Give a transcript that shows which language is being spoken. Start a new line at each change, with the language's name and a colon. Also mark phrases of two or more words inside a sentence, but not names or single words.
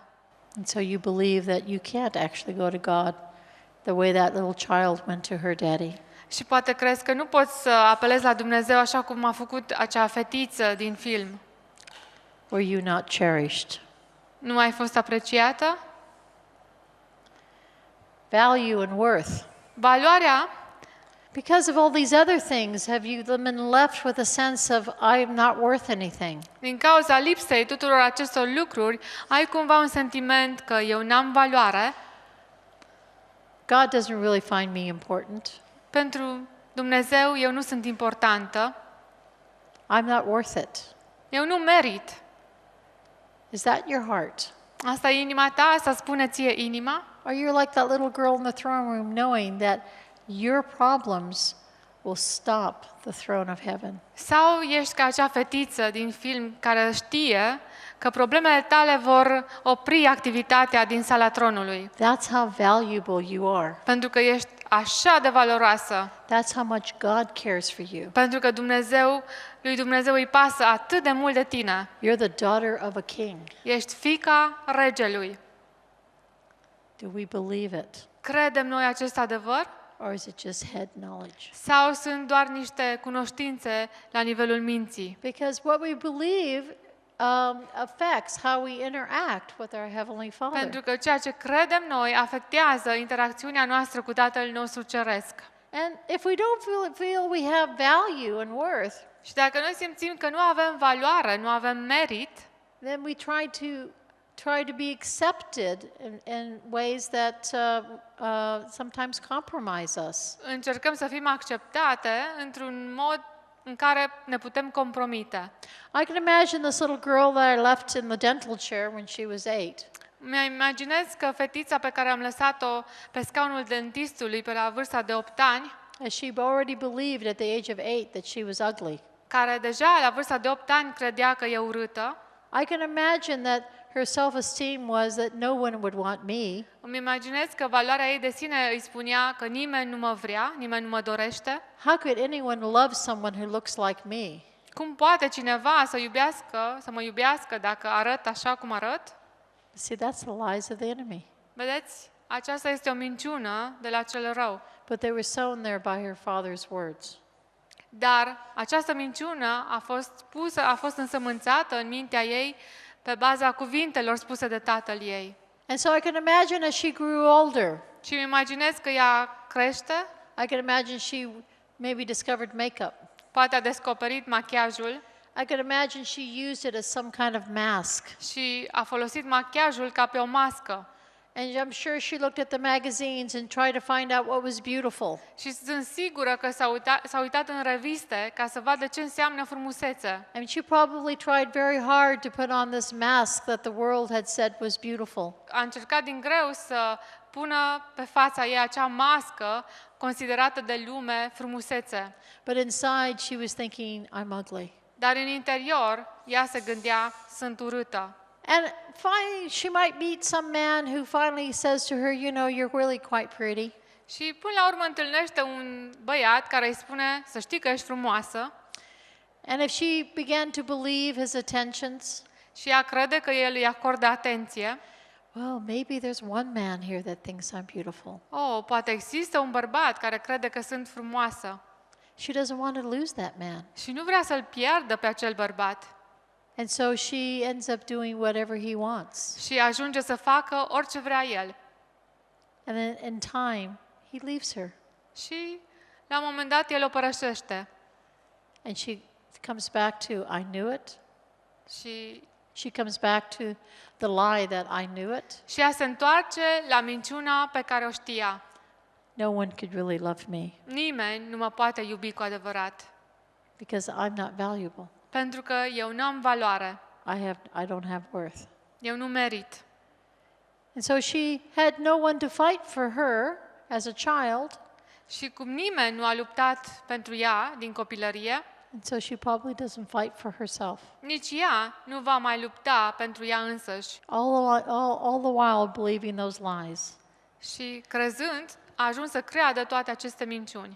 English: And so you believe that you can't actually go to God the way that little child went to her daddy.
Romanian: Și poate crezi că nu poți să apelezi la Dumnezeu așa cum a făcut acea fetiță din film.
English: Were you not cherished?
Romanian: Nu ai fost apreciată?
English: Value and worth.
Romanian: Valoarea,
English: Because of all these other things, have you been left with a sense of, I am not worth anything?
Romanian: din cauza lipsei tuturor acestor lucruri, ai cumva un sentiment că eu n-am valoare?
English: God doesn't really find me important.
Romanian: Pentru Dumnezeu eu nu sunt importantă,
English: I'm not worth it.
Romanian: eu nu merit.
English: Is that your heart?
Romanian: Asta e inima ta? Asta spune ție inima?
English: Or you're like that little girl in the throne room knowing that your problems will stop the throne of heaven?
Romanian: Sau ești ca acea fetiță din film care știe că problemele tale vor opri activitatea din sala tronului?
English: That's how valuable you are.
Romanian: Pentru că ești așa de valoroasă.
English: That's how much God cares for you.
Romanian: Pentru că lui Dumnezeu îi pasă atât de mult de tine.
English: You're the daughter of a king.
Romanian: Ești fiica regelui.
English: Do we believe it?
Romanian: Credem noi acest adevăr?
English: Or is it just head knowledge?
Romanian: Sau sunt doar niște cunoștințe la nivelul minții?
English: Because what we believe affects how we interact with our Heavenly Father.
Romanian: Pentru că ceea ce credem noi afectează interacțiunea noastră cu Tatăl nostru Ceresc.
English: And if we don't feel we have value and worth,
Romanian: Și dacă noi simțim că nu avem valoare, nu avem merit,
English: then we try to be accepted in ways that sometimes compromise us.
Romanian: încercăm să fim acceptate într-un mod în care ne putem compromite.
English: I can imagine this little girl that I left in the dental chair when she was 8.
Romanian: Mi-am imaginez că fetița pe care am lăsat-o pe scaunul dentistului pe la vârsta de 8 ani,
English: As she already believed at the age of 8 that she was ugly.
Romanian: care deja la vârsta de 8 ani credea că e urâtă,
English: I can imagine that her self-esteem was that no one would want me.
Romanian: îmi imaginez că valoarea ei de sine îi spunea că nimeni nu mă vrea, nimeni nu mă dorește.
English: How could anyone love someone who looks like me?
Romanian: Cum poate cineva să mă iubească dacă arăt așa cum arăt?
English: See, that's the lies of the enemy.
Romanian: Vedeți? Aceasta este o minciună de la cel rău.
English: But they were sown there by her father's words.
Romanian: Dar această minciună a fost însămânțată în mintea ei pe baza cuvintelor spuse de tatăl ei.
English: And so I can imagine as she grew older,
Romanian: Și îmi imaginez că ea crește,
English: I can imagine she maybe discovered makeup.
Romanian: poate a descoperit machiajul
English: I can imagine she used it as some kind of mask.
Romanian: și a folosit machiajul ca pe o mască.
English: And I'm sure she looked at the magazines and tried to find out what was beautiful.
Romanian: Și sunt sigură că s-a uitat în reviste ca să vadă ce înseamnă frumusețe.
English: I mean, she probably tried very hard to put on this mask that the world had said was beautiful.
Romanian: A încercat din greu să pună pe fața ei acea mască considerată de lume frumusețe.
English: But inside she was thinking, I'm ugly.
Romanian: Dar în interior, ea se gândea, sunt urâtă.
English: And finally, she might meet some man who finally says to her, you know, you're really quite pretty.
Romanian: Și până la urmă întâlnește un băiat care îi spune, să știi că ești frumoasă.
English: And if she began to believe his attentions,
Romanian: Și ea crede că el îi acordă atenție.
English: well, maybe there's one man here that thinks I'm beautiful.
Romanian: Oh, poate există un bărbat care crede că sunt frumoasă.
English: She doesn't want to lose that man.
Romanian: Și nu vrea să-l piardă pe acel bărbat.
English: And so she ends up doing whatever he wants.
Romanian: Și ajunge să facă orice vrea el.
English: And then in time, he leaves her.
Romanian: Și la un moment dat el o părăsește.
English: And she comes back to, I knew it.
Romanian: Și
English: She comes back to the lie that I knew it.
Romanian: Și ea se întoarce la minciuna pe care o știa.
English: No one could really love me
Romanian: Nimeni nu mă poate iubi cu adevărat.
English: because I'm not valuable.
Romanian: Pentru că eu nu am valoare.
English: I don't have worth.
Romanian: Eu nu merit.
English: And so she had no one to fight for her as a child,
Romanian: Și cum nimeni nu a luptat pentru ea din copilărie,
English: and so she probably doesn't fight for herself.
Romanian: nici ea nu va mai lupta pentru ea însăși.
English: All the while believing those lies.
Romanian: Și crezând, a ajuns să creadă toate aceste minciuni.